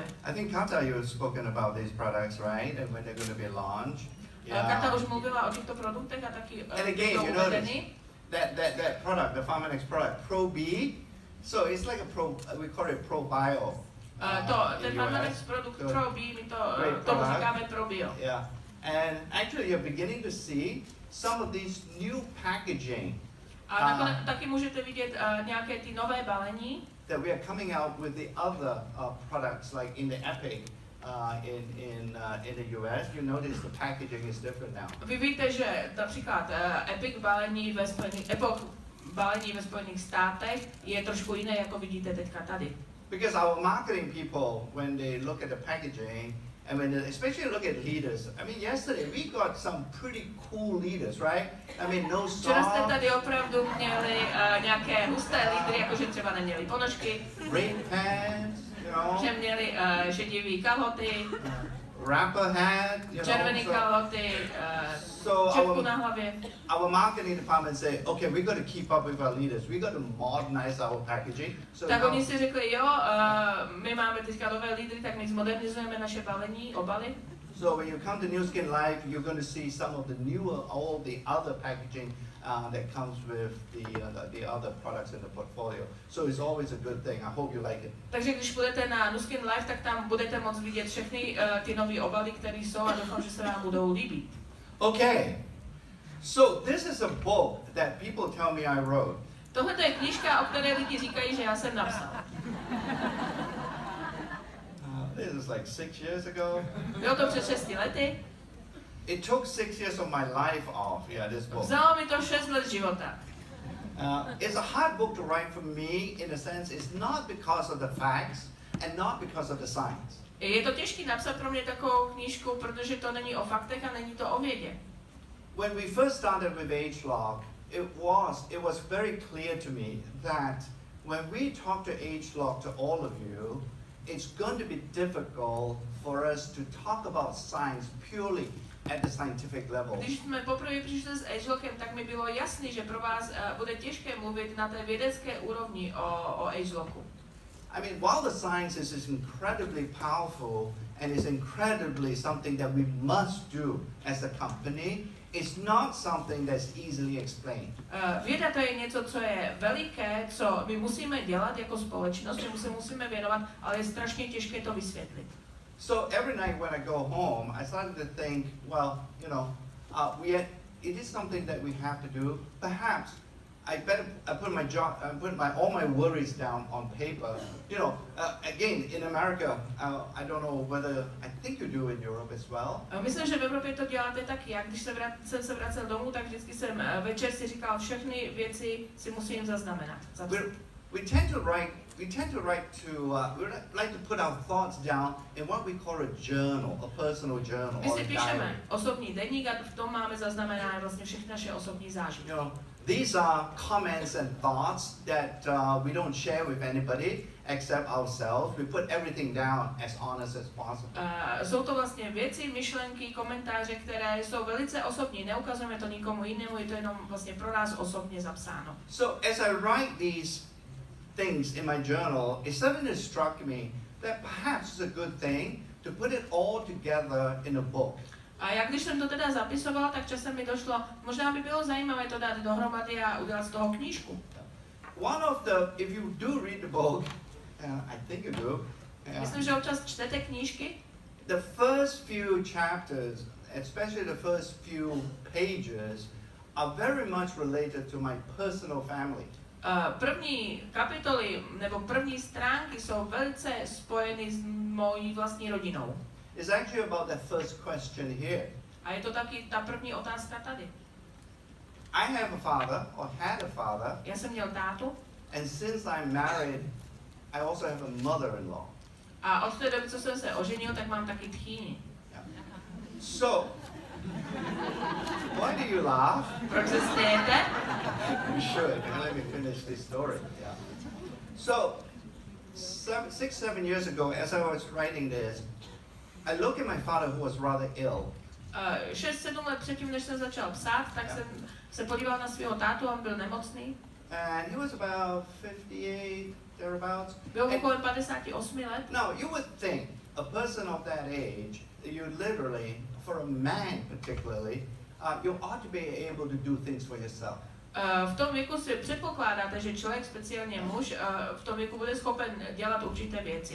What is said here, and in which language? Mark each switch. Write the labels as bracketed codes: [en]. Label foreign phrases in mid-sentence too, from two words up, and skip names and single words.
[en] I think Kata, you've spoken about these products, right? And when they're going to be launched. [cs] Kata už mluvila o těchto produktech a taky [en] And again, [cs] budou [en] you notice [cs] uvedeny. [en] that product, the Pharmanex product, Pro B. So it's like we call it Pro Bio. [cs] Ten Pharmanex produkt Pro B, my tomu říkáme Pro Bio. [en] Yeah, and actually you're beginning to see some of these new packaging. [cs] A nakonec taky můžete vidět nějaké ty nové balení. [en] That we are coming out with the other products like in the Epic. In the US, you notice the packaging is different now. [cs] Vy víte, že například Epic balení ve Spojených státech je trošku jiné, jako vidíte teďka tady. [en] Because our marketing people, when they look at the packaging, and when they especially look at leaders, I mean, yesterday we got some pretty cool leaders, right? I mean, [cs] no Včera jste [en] salt, [cs] tady opravdu měli nějaké husté lídry, jakože třeba neměli ponožky, [en] red pants, you know, [cs] že měli šedivý kalhoty, [en] rapper hat, you [cs] červený [en] know. [cs] kalhoty, [en] So [cs] čepku na hlavě. [en] our marketing department say, okay, we got to keep up with our leaders. We got to modernize our packaging. So [cs] Tak [en] now, [cs] oni si řekli, jo, my máme teďka nové lídry, tak my zmodernizujeme naše balení, obaly. [en] so when you come to New Skin Life, you're going to see some of the newer, all the other packaging that comes with the other products in the portfolio. So it's always a good thing. I hope you like it. [cs] Takže když půjdete na New Skin Life, tak tam budete moct vidět všechny ty nové obaly, které jsou a doufám, že se vám budou líbit. [en] Okay, so this is a book that people tell me I wrote. [cs] Tohle je knížka, o které lidi říkají, že já jsem napsal. [en] This is like 6 years ago. [cs] Bylo to před 6 lety. [en] It took 6 years of my life off, this book. [cs] Vzalo mi to 6 let života. [en] It's a hard book to write for me in a sense. It's not because of the facts and not because of the science. [cs] Je to těžké napsat pro mě takovou knížku, protože to není o faktech a není to o vědě. [en] When we first started with ageLog, it was very clear to me that when we talk to ageLog to all of you, it's going to be difficult for us to talk about science purely at the scientific level. [cs] Když jsme poprvé přišli s ageLogem, tak mi bylo jasný, že pro vás bude těžké mluvit na té vědecké úrovni o ageLogu. [en] I mean, while the science is incredibly powerful and is incredibly something that we must do as a company, it's not something that's easily explained. [cs] Věda to je něco, co je veliké, co my musíme dělat jako společnost, čemu se musíme věnovat, ale je strašně těžké to vysvětlit. [en] So every night when I go home, I started to think, well, you know, it is something that we have to do. Perhaps I put all my worries down on paper. You know, again, in America, I don't know whether, I think you do in Europe as well. [cs] Myslím, že v Evropě to děláte taky. Já když jsem se vracel domů, tak vždycky jsem večer si říkal, všechny věci si musím zaznamenat. [en] we tend to like to put our thoughts down in what we call a journal, a personal journal, [cs] My [en] or [cs] si [en] a diary. [cs] píšeme osobní deník a v tom máme zaznamenané vlastně všechny naše osobní zážitky. [en] You know, these are comments and thoughts that we don't share with anybody except ourselves. We put everything down as honest as possible. [cs] Jsou to vlastně věci, myšlenky, komentáře, které jsou velice osobní. Neukazujeme to nikomu jinému, je to jenom vlastně pro nás osobně zapsáno. [en] So as I write these things in my journal, it suddenly struck me that perhaps it's a good thing to put it all together in a book. [cs] A jak když jsem to teda zapisovala, tak časem mi došlo, možná by bylo zajímavé to dát dohromady a udělat z toho knížku. [en] One of the, if you do read the book, I think you do. [cs] Myslím, že občas čtete knížky. [en] The first few chapters, especially the first few pages, are very much related to my personal family. [cs] První kapitoly nebo první stránky jsou velice spojeny s mojí vlastní rodinou. [en] It's actually about the first question here. [cs] A je to taky ta první otázka tady. [en] I have a father, or had a father, [cs] Já jsem měl tátu [en] and since I'm married, I also have a mother-in-law. [cs] a od té doby, co jsem se oženil, tak mám taky tchýni. [en] So, why do you laugh? [cs] Proč se smějete? [en] You should. And let me finish this story. Yeah. So, 6-7 years ago, as I was writing this, I looked at my father, who was rather ill. [cs] 6-7 let předtím, než jsem začal psát, tak jsem se podíval na svého tátu, on byl nemocný. [en] And he was about 58, thereabouts. [cs] Byl kolem 58 let. [en] Now, you would think a person of that age, you literally, for a man particularly, you ought to be able to do things for yourself. [cs] V tom věku si předpokládáte, že člověk, speciálně muž, v tom věku bude schopen dělat určité věci.